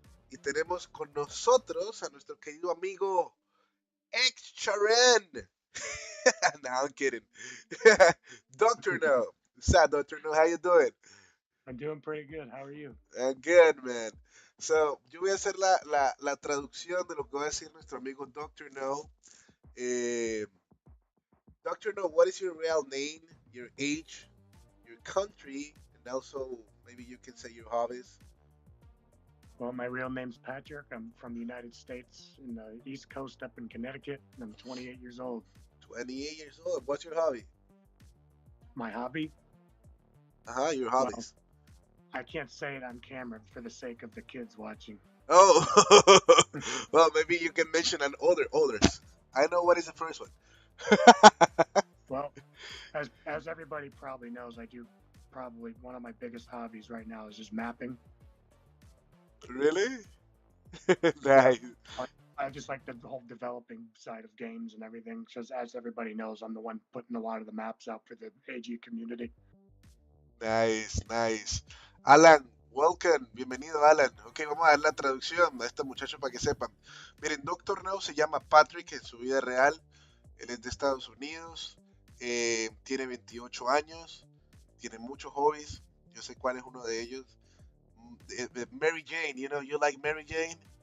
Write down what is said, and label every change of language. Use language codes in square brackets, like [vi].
[es] Y tenemos con nosotros a nuestro querido amigo Ex Charen. [en] No, I'm kidding. Dr.Know. What's up, Dr.Know? How you doing? I'm doing pretty good. How are you? Good, man. [es] So, yo voy a hacer la traducción de lo que va a decir nuestro amigo Dr.Know. [en] Eh, Dr.Know, what is your real name, your age, your country, and also maybe you can say your hobbies? Well, my real name's Patrick. I'm from the United States in the East Coast up in Connecticut, and I'm 28 years old. 28 years old. What's your hobby? My hobby? Your Well, hobbies. I can't say it on camera for the sake of the kids watching. Oh, well, maybe you can mention an others. I know what is the first one. Well, as everybody probably knows, I do probably one of my biggest hobbies right now is just mapping. Really? Yeah, Nice, I just like the whole developing side of games and everything. Because as everybody knows, I'm the one putting a lot of the maps out for the AG community. nice. Alan, welcome, bienvenido Alan. [es] Ok, vamos a dar la traducción a este muchacho para que sepan. Miren, Doctor No se llama Patrick en su vida real. Él es de Estados Unidos. Tiene 28 años. Tiene muchos hobbies. Yo sé cuál es uno de ellos. [en] Mary Jane, you like Mary Jane?